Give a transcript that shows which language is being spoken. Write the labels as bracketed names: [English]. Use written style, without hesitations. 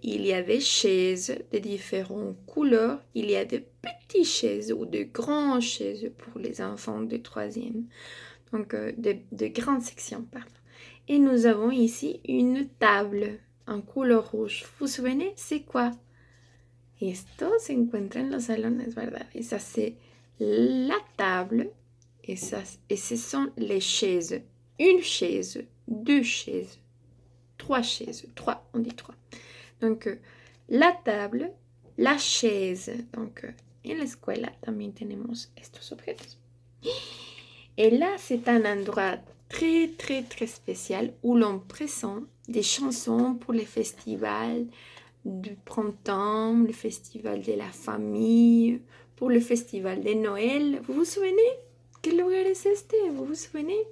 [French] Il y a des chaises de différentes couleurs. Il y a de petites chaises ou de grandes chaises pour les enfants de 3e. Donc, de grandes sections, pardon. Et nous avons ici une table en couleur rouge. Vous vous souvenez? C'est quoi? [Spanish] Esto se encuentra en los salones, ¿verdad? [French] Et ça, c'est la table. Et ce sont les chaises. Une chaise, 2 chaises, 3 chaises. 3, on dit 3. Donc, la table, la chaise. [Spanish] Donc, en la escuela también tenemos estos objetos. [French] Et là, c'est un endroit très, très, très spécial où l'on présente des chansons pour les festivals du printemps, le festival de la famille, pour le festival de Noël. Vous vous souvenez? Quel [Spanish] lugar es este? [French] Vous vous souvenez?